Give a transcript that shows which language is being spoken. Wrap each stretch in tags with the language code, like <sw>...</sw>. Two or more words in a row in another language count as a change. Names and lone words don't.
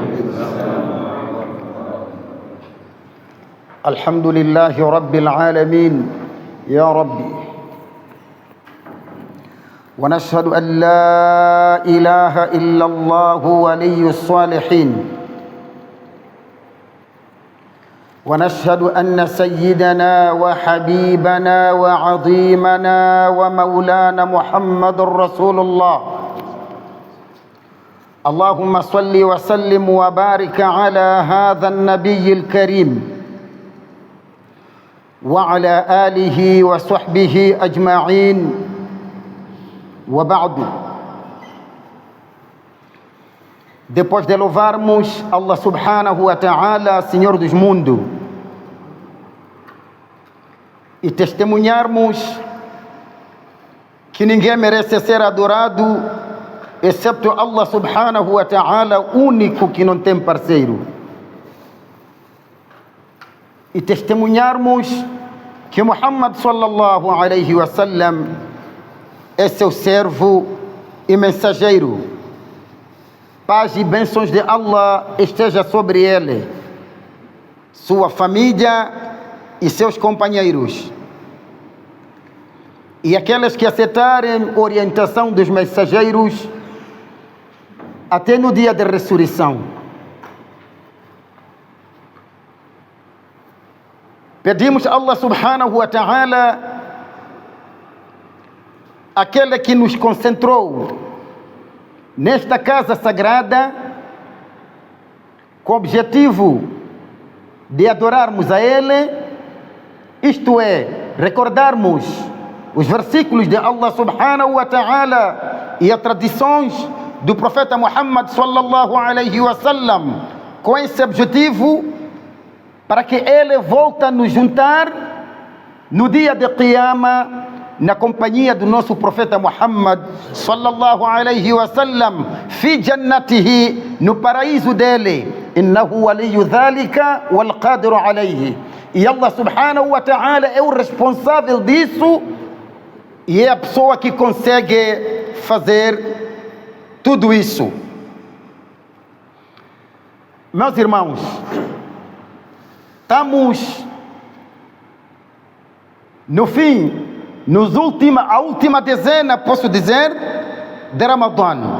<ar>الحمد لله رب العالمين يا ربي، ونشهد أن لا إله إلا الله ولي الصالحين، ونشهد أن سيدنا وحبيبنا وعظيمنا ومولانا محمد رسول الله. اللهم صل وسلم وبارك على هذا النبي الكريم وعلى آله وصحبه أجمعين، وبعد.</ar> <pt>Depois de louvarmos</pt> <ar>الله سبحانه وتعالى,</ar> <pt>Senhor dos mundos, e testemunharmos que ninguém merece ser adorado excepto</pt> <ar>الله سبحانه وتعالى,</ar> <pt>único que não tem parceiro, e testemunharmos que Muhammad</pt> <ar>صلى الله عليه وسلم</ar> <pt>é seu servo e mensageiro. Paz e bênçãos de Allah esteja sobre ele, sua família e seus companheiros, e aqueles que aceitarem orientação dos mensageiros até no dia da ressurreição. Pedimos a</pt> <ar>الله سبحانه وتعالى,</ar> <pt>aquele que nos concentrou nesta casa sagrada com o objetivo de adorarmos a Ele, isto é, recordarmos os versículos de</pt> <ar>الله سبحانه وتعالى</ar> <pt>e as tradições do profeta Muhammad</pt> <ar>صلى الله عليه وسلم,</ar> <pt>com esse objetivo, para que Ele volte a nos juntar no dia de Qiyamah, na companhia do nosso profeta Muhammad</pt> <ar>صلى الله عليه وسلم, في جنته,</ar> <pt>no paraíso dele.</pt> <ar>إنه ولي ذلك والقادر عليه.</ar> <pt>E</pt> <ar>الله سبحانه وتعالى</ar> <pt>é o responsável disso e é a pessoa que consegue fazer tudo isso. Meus irmãos, estamos no fim, a última dezena, posso dizer, de Ramadã.</pt>